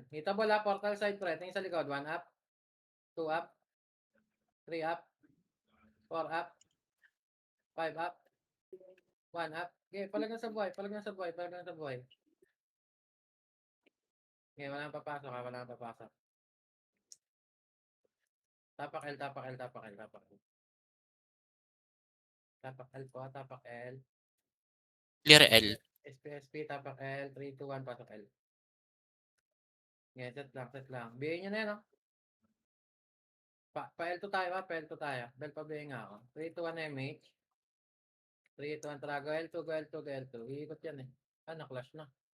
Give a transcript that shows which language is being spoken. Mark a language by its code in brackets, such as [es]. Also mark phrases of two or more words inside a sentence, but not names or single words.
[tl] Itabol ha, [en] portal side [tl] pre. Tingin sa likod. [en] 1 up. 2 up. 3 up. [tl] 4 up. 5 up. 1 up. Okay, palag na sa buhay. Okay, wala nang papasok ha. Tapak L. Tapak L po. Tapak L. Clear L. SP, tapak L. 3, 2, 1, pasok L. Okay, set lang. BA nyo na yan, no? Pa-L2 tayo, Bel pa BA nga ako. 3, 2, 1, MH. 3, 2, 1, tara. Go L2. Iikot yan eh. Clash na.